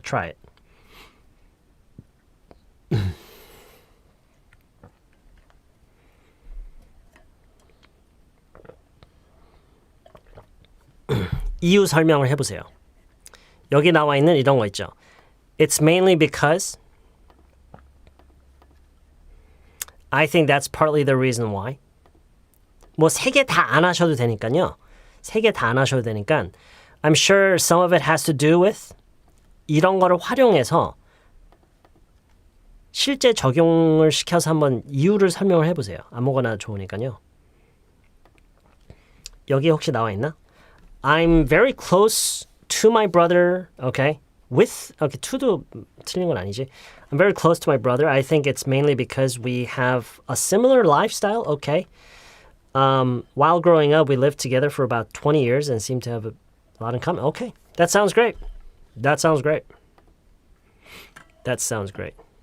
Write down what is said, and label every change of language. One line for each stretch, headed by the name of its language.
English: Try it.
Korean: 이유 설명을 해보세요. 여기 나와 있는 이런 거 있죠.
English: It's mainly because I think that's partly the reason why.
Korean: 뭐 세 개 다 안 하셔도 되니까요. 세 개 다 안 하셔도 되니까
English: I'm sure some of it has to do with
Korean: 이런 거를 활용해서 실제 적용을 시켜서 한번 이유를 설명을 해보세요. 아무거나 좋으니까요. 여기 혹시 나와 있나?
English: I'm very close to my brother. Okay.
Korean: With, okay, to도 틀린 건 아니지.
English: I'm very close to my brother. I think it's mainly because we have a similar lifestyle. Okay. While growing up, we lived together for about 20 years and seem to have a lot in common. Okay. That sounds great. That sounds great. That sounds great.